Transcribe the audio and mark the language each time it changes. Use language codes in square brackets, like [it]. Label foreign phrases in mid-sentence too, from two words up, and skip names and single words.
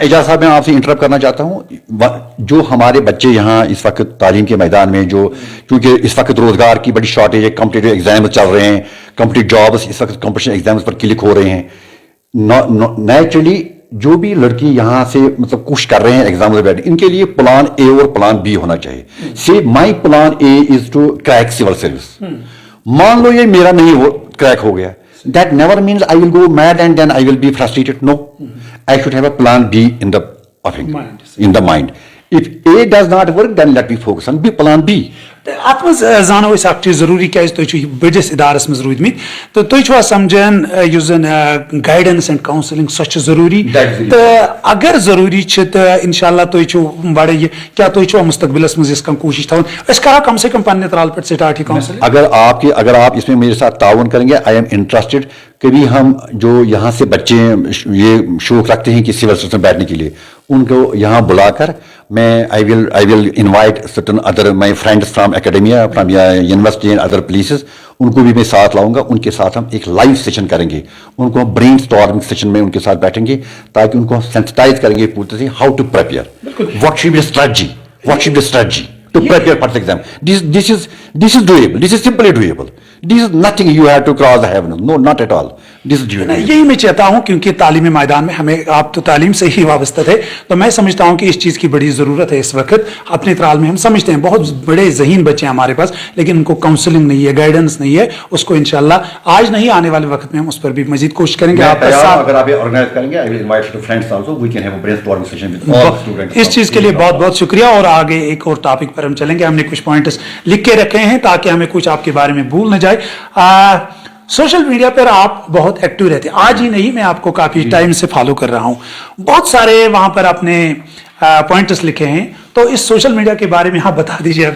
[ur] اعجاز صاحب میں آپ سے انٹرپٹ کرنا چاہتا ہوں. جو ہمارے بچے یہاں اس وقت تعلیم کے میدان میں, جو کیونکہ اس وقت روزگار کی بڑی شارٹیج ہے, [en] competitive exams [ur] چل رہے ہیں, [en] competitive jobs [ur] اس وقت [en] competition exams [ur] پر کلک ہو رہے ہیں. نیچرلی جو بھی لڑکی یہاں سے مطلب کوشش کر رہے ہیں ایگزام میں بیٹھ, ان کے لیے [en] plan A [ur] اور [en] plan B [ur] ہونا چاہیے. [en] See my plan A is to crack civil service. [ur] مان لو یہ میرا نہیں ہو کریک ہو گیا, [en] That never means I will go mad and then I will be frustrated. No, I should have a plan B in the mind. If A does not work, then let me focus on B, plan B. [ks] ات مز زانو اس اکھ چیز ضروری کیاز تُہۍ چھِو بٔڑِس اِدارس منٛز روٗدمٕتۍ تہٕ تُہۍ چھِوا سمجھان یُس زن [en] guidance and counselling [ks] سۄ چھِ ضروٗری تہٕ اگر ضروٗری چھِ تہٕ انشاءاللہ تُہۍ چھِو بڑٕ یہِ کیاہ تُہۍ چھِوا مستقبلس منٛز یِژھ کانٛہہ کوٗشش تھاوان أسۍ کرو [ur] کم سے کم [ks] پننہِ ترال پٮ۪ٹھ سٹارٹ یہ کاؤنسلنگ. [ur] اگر آپ اس میں میرے ساتھ تعاون کریں گے, [en] I am interested. [ur] کبھی ہم جو یہاں سے بچے یہ شوق رکھتے ہیں کہ سول سروس میں بیٹھنے کے لیے, ان کو یہاں بلا کر میں [en] I will invite certain other my friends from academia, from university and other places. [ur] ان کو بھی میں ساتھ لاؤں گا. ان کے ساتھ ہم ایک [en] live session [ur] کریں گے, ان کو ہم [en] brainstorming session [ur] میں ان کے ساتھ بیٹھیں گے تاکہ ان کو ہم سینسٹائز کریں گے پوری طرح سے [en] how to prepare, what should be strategy, to prepare for the exam. This is doable. This is simply doable. This is nothing you have to cross the heaven. No, not at all. This is doable. [ur] یہی میں چاہتا ہوں کیونکہ تعلیمی میدان میں ہمیں, آپ تو تعلیم سے ہی وابستہ تھے, تو میں سمجھتا ہوں کہ اس چیز کی بڑی ضرورت ہے اس وقت اپنے ترال میں. ہم سمجھتے ہیں بہت بڑے ذہین بچے ہیں ہمارے پاس, لیکن ان کو کاؤنسلنگ نہیں ہے, گائیڈنس نہیں ہے. اس کو انشاءاللہ آج نہیں, آنے والے وقت میں ہم اس پر بھی مزید کوشش کریں گے. آپ اگر آپ آرگنائز کریں گے, [en] I will invite your friends also. We can have a brainstorming session with all students. [ur] اس چیز کے لیے بہت بہت شکریہ. اور آگے ایک اور ٹاپک پر ہم چلیں گے. ہم نے کچھ پوائنٹس لکھ کے رکھے ہیں تاکہ ہمیں کچھ آپ کے بارے میں بھول نہ جائے. [en] social media [ur] پر آپ بہت ایکٹیو رہتے ہیں, آج ہی نہیں, میں آپ کو کافی ٹائم سے فالو کر رہا ہوں. بہت سارے وہاں پر اپنے پوائنٹس لکھے ہیں, تو اس [en] social media [ur] کے بارے میں آپ بتا دیجیے ہمیں.